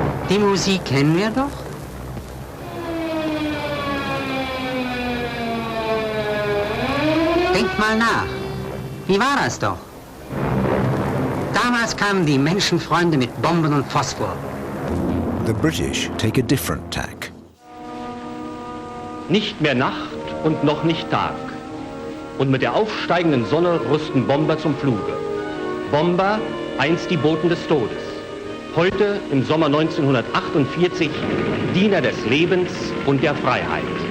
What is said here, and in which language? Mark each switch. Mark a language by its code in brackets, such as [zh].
[de] Die Musik kennen wir doch. Denkt mal nach. Wie war das doch? Damals kamen die Menschenfreunde mit Bomben und Phosphor. [en] The British take a different tack. [de] Nicht mehr Nacht und noch nicht Tag. Und mit der aufsteigenden Sonne rüsten Bomber zum Fluge. Bomber, einst die Boten des Todes. Heute, im Sommer 1948, Diener des Lebens und der Freiheit.